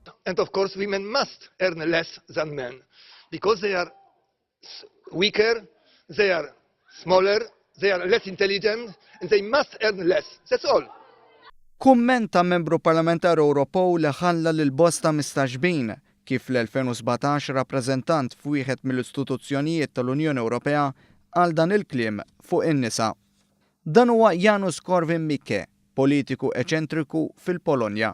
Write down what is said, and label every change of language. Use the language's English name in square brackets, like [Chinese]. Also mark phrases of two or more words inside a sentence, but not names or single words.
[English] And of course, women must earn less than men because they are weaker, they are smaller, they are less intelligent, and they must earn less. That's all. [Maltese] Kumment ta' membru parlamentari Ewropew li ħalla lil bosta mistaġbin kif l-2017 rappreżentant f'wieħed mill-istituzzjonijiet tal-Unjoni Ewropea għal dan il-kliem fuq in-nisa. Dan huwa Janusz Korwin-Mikke, politiku eċentriku fil-Polonja.